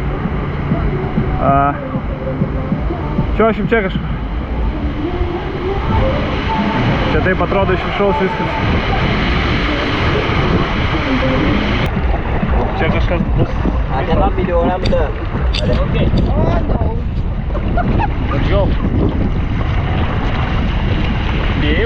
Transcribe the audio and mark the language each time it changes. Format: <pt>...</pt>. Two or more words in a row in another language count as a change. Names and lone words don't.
<lt>Čiuošim čia kažkur. Čia taip atrodo iš viršaus viskas. Čia kažkas bus.</lt> <ms>Ada video orang betul. Ada. Okey.</ms> <en>Oh, no. Let's go. Deal.</en>